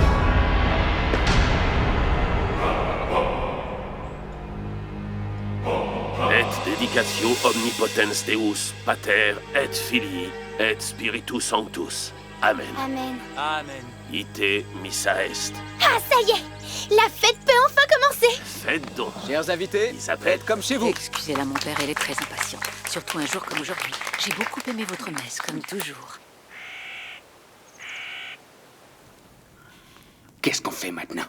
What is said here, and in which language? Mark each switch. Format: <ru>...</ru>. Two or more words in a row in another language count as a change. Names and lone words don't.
<la>Et dedicatio omnipotens Deus, Pater et Filii et Spiritus Sanctus. Amen. Amen. Amen. Ite missa est.</la> <fr>Ah, ça y est! La fête peut enfin commencer! Faites donc. Chers invités, Isabelle. faites comme chez vous. Excusez-la, mon père, elle est très impatiente. Surtout un jour comme aujourd'hui. J'ai beaucoup aimé votre messe, comme toujours. Qu'est-ce qu'on fait maintenant?</fr>